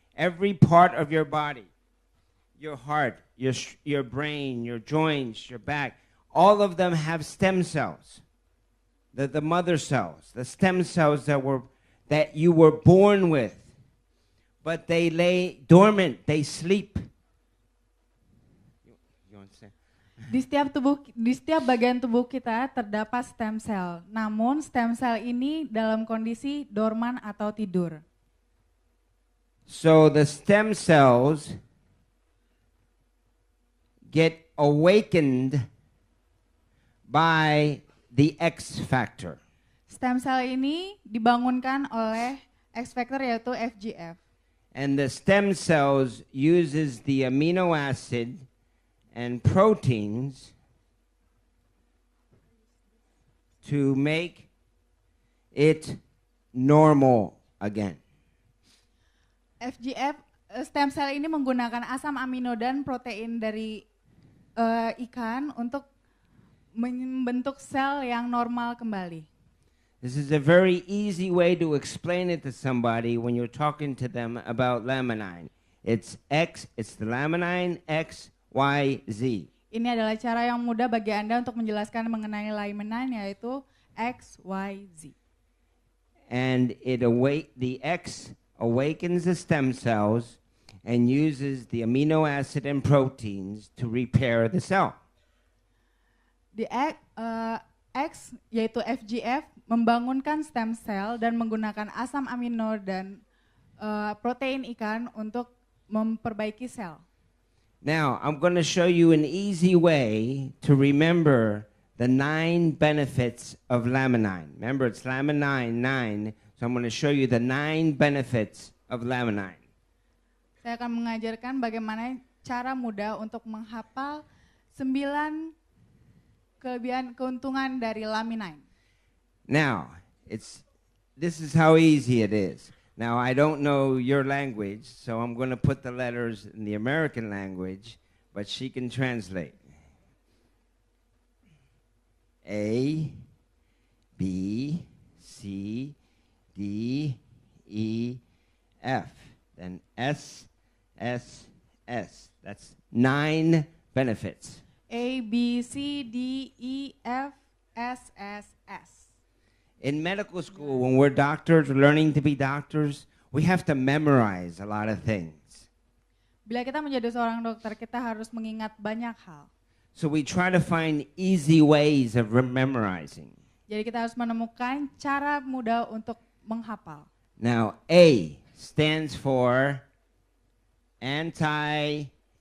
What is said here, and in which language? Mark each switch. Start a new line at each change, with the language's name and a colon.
English: Every part of your body, your heart, your brain, your joints, your back, all of them have stem cells. The mother cells, the stem cells that you were born with, but they lay dormant, they sleep.
Indonesian: Di setiap bagian tubuh kita terdapat stem cell. Namun stem cell ini dalam kondisi dorman atau tidur.
English: So the stem cells get awakened by the X factor.
Indonesian: Stem cell ini dibangunkan oleh X factor yaitu FGF.
English: And the stem cells uses the amino acid and proteins to make it normal again.
Indonesian: FGF stem cell ini menggunakan asam amino dan protein dari ikan untuk membentuk sel yang normal kembali.
English: This is a very easy way to explain it to somebody when you're talking to them about laminine. It's the laminine X, Y, Z.
Indonesian: Ini adalah cara yang mudah bagi Anda untuk menjelaskan mengenai laminine yaitu X, Y, Z.
English: And the X awakens the stem cells and uses the amino acid and proteins to repair the cell.
Indonesian: The X yaitu FGF membangunkan stem cell dan menggunakan asam amino dan protein ikan untuk memperbaiki sel.
English: Now, I'm going to show you an easy way to remember the 9 benefits of laminine. Remember, it's laminine 9, so I'm going to show you the 9 benefits of laminine.
Indonesian: Saya akan mengajarkan bagaimana cara mudah untuk menghafal 9 kelebihan keuntungan dari laminine.
English: Now, this is how easy it is. Now, I don't know your language, so I'm going to put the letters in the American language, but she can translate. A, B, C, D, E, F. Then S, S, S. That's 9 benefits. A, B, C, D, E, F, S, S, S. In medical school, when we're doctors, learning to be doctors, we have to memorize a lot of things.
Indonesian: Bila kita menjadi seorang dokter, kita harus mengingat banyak hal.
English: So we try to find easy ways of memorizing.
Indonesian: Jadi kita harus menemukan cara mudah untuk menghafal.
English: Now, A stands for anti-aging,